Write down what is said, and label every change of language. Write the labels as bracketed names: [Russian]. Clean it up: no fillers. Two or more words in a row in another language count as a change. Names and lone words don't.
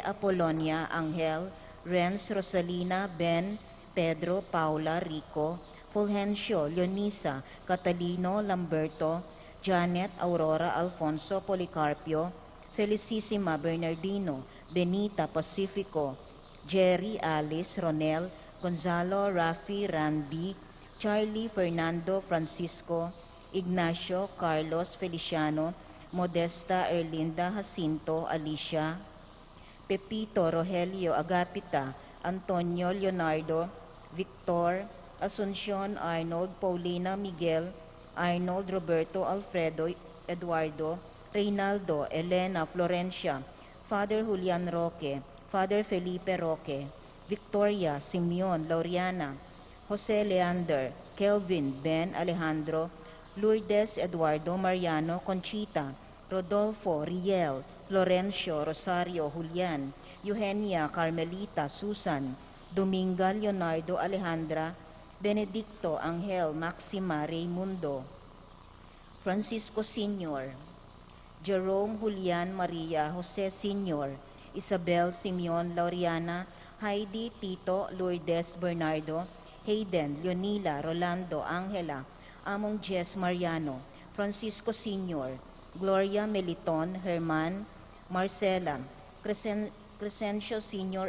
[English] Apolonia Angel, Renz Rosalina Ben, Pedro Paula Rico, Fulgencio Leonisa, Catalino Lamberto, Janet Aurora Alfonso Policarpio, Felicissima Bernardino, Benita Pacifico, Jerry Alice Ronel, Gonzalo Rafi Randy, Charlie Fernando Francisco, Ignacio Carlos Feliciano, Modesta Erlinda Jacinto Alicia, Pepito Rogelio Agapita, Antonio Leonardo, Victor, Asuncion Arnold, Paulina Miguel, Arnold Roberto Alfredo Eduardo, Reynaldo Elena Florencia, Father Julian Roque, Father Felipe Roque, Victoria Simeon Laureana, Jose Leander, Kelvin Ben Alejandro, Lourdes Eduardo Mariano Conchita, Rodolfo Riel, Florencio Rosario Julian, Eugenia Carmelita Susan, Dominga Leonardo Alejandra, Benedicto Angel Maxima Raimundo, Francisco Sr., Jerome Julian Maria Jose Sr., Isabel Simeon Laureana, Heidi Tito Lourdes Bernardo, Hayden Leonila Rolando Angela, Among Jess Mariano, Francisco Sr., Gloria Meliton Herman, Marcela, Crescencio Sr.